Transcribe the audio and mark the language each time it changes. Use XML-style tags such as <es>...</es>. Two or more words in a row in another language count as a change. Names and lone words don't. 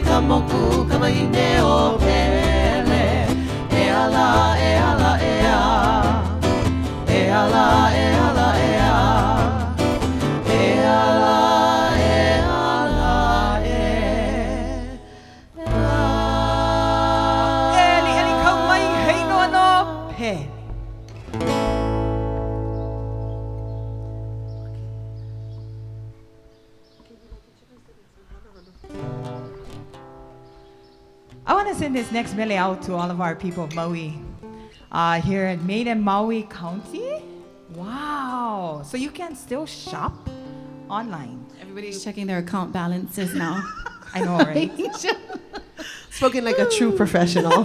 <haw>moku kamaine o pele E ala, e ala, e a E ala, e ala, e a E ala, e ala, e a Eli, eli kau mai hei no no pe.</haw> <en>I want to send this next mele out to all of our people of Maui here in Maiden Maui County. Wow. So you can still shop online. Everybody's checking their account balances now. I know, right? Spoken like a true professional.</en>